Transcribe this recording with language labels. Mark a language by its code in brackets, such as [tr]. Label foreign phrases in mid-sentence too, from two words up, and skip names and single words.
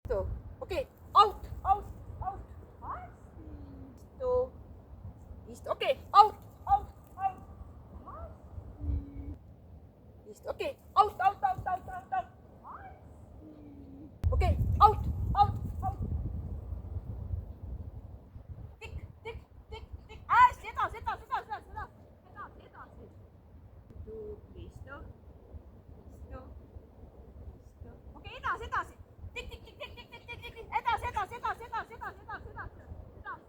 [et] okei, [en] out, out, out. [et] Istu, istu, okei, [en] out, out, out. [et] Istu, okei, [en] out, out, out, out, out, out. Okei, out, out, out. [et] Tikk, tikk, tikk, tikk. Hästi, edasi, edasi, edasi, edasi, edasi, edasi. Istu, istu, istu, istu. Okei, edasi, edasi. Tikk, tikk, tikk, tikk, tikk, tikk, tikk, tikk. Edasi, edasi, edasi, edasi, edasi, edasi, edasi, edasi.